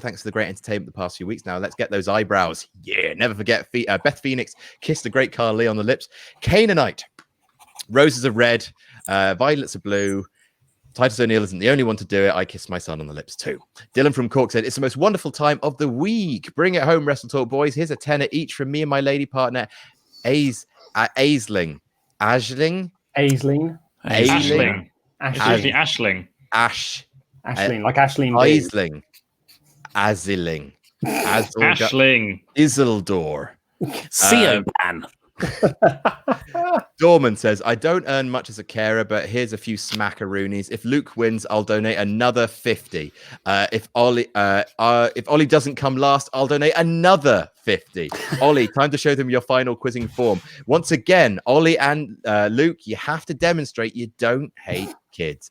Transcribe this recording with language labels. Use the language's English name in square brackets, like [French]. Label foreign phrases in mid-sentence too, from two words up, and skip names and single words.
[English] Thanks for the great entertainment the past few weeks. Now let's get those eyebrows. Yeah, never forget Beth Phoenix kissed a great Carl Lee on the lips. Canaanite. Roses are red, violets are blue. Titus O'Neill isn't the only one to do it. I kissed my son on the lips too. Dylan from Cork said, it's the most wonderful time of the week. Bring it home, Wrestle Talk boys. Here's a tenner each from me and my lady partner, Aisling. Aisling. Ashling. Ashling. Aisling, like Aisling. Aisling. Aziling. Ashling. Isildur. Ban. Dorman says, I don't earn much as a carer, but here's a few smackaroonies. If Luke wins, I'll donate another 50. If Ollie doesn't come last, I'll donate another 50. Ollie, time to show them your final quizzing form. Once again, Ollie and Luke, you have to demonstrate you don't hate kids.